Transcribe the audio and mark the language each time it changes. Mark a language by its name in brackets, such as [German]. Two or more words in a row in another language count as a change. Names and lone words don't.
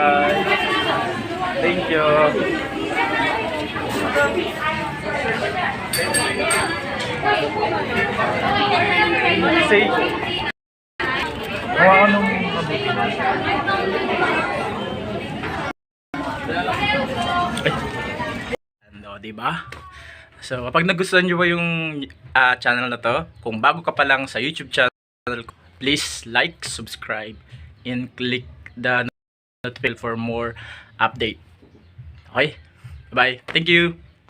[English] Thank you. Say, [Filipino] hawa nung ano, di ba? So, kapag nagustuhan nyo ba yung channel na to, kung bago ka pa lang sa YouTube channel ko, [English] please like, subscribe, and click the notification for more update. Okay? Bye. Thank you.